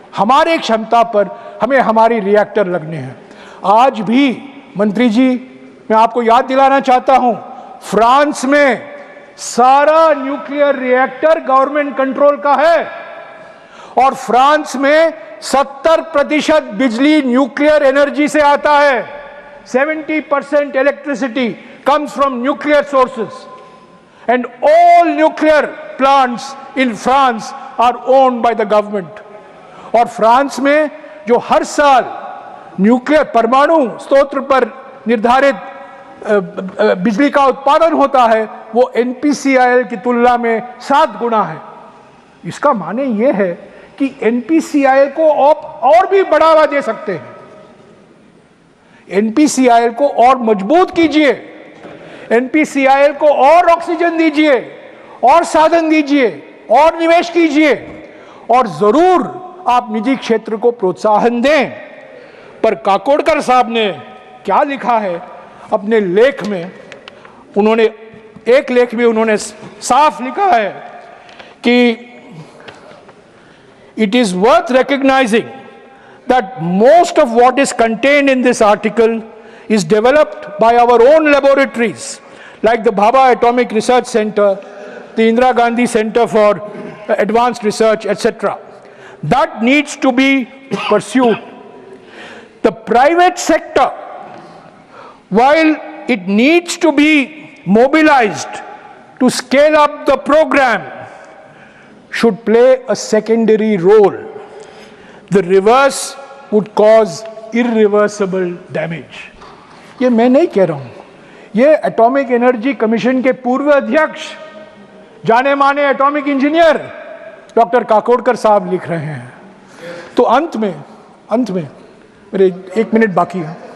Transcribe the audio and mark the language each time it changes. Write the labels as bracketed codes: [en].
[hi] हमारे क्षमता पर हमें हमारी रिएक्टर लगने हैं। आज भी मंत्री जी, मैं आपको याद दिलाना चाहता हूं, फ्रांस में सारा न्यूक्लियर रिएक्टर गवर्नमेंट कंट्रोल का है और फ्रांस में 70% बिजली न्यूक्लियर एनर्जी से आता है। [en] 70% electricity comes from nuclear sources and all nuclear plants in France are owned by the government। [hi] और फ्रांस में जो हर साल न्यूक्लियर परमाणु स्रोत पर निर्धारित बिजली का उत्पादन होता है, वो NPCIL की तुलना में 7 गुना है। इसका माने ये है कि NPCIL को और भी बढ़ावा दे सकते हैं। NPCIL को और मजबूत कीजिए, NPCIL को और ऑक्सीजन दीजिए, और साधन दीजिए, और निवेश कीजिए और जरूर आप निजी क्षेत्र को प्रोत्साहन दें। पर काकोडकर साहब ने क्या लिखा है अपने लेख में, उन्होंने एक लेख में उन्होंने साफ लिखा है कि [en] it is worth recognizing that most of what is contained in this article is developed by our own laboratories like the Bhabha Atomic Research Center, the Indira Gandhi Center for Advanced Research, etc. That needs to be pursued. The private sector, while it needs to be mobilized to scale up the program, should play a secondary role. The reverse would cause irreversible damage. [hi] ये मैं नहीं कह रहा हूं, ये atomic energy commission के पूर्व अध्यक्ष, जाने माने एटॉमिक इंजीनियर डॉक्टर काकोडकर साहब लिख रहे हैं। तो अंत में मेरे 1 मिनट बाकी है।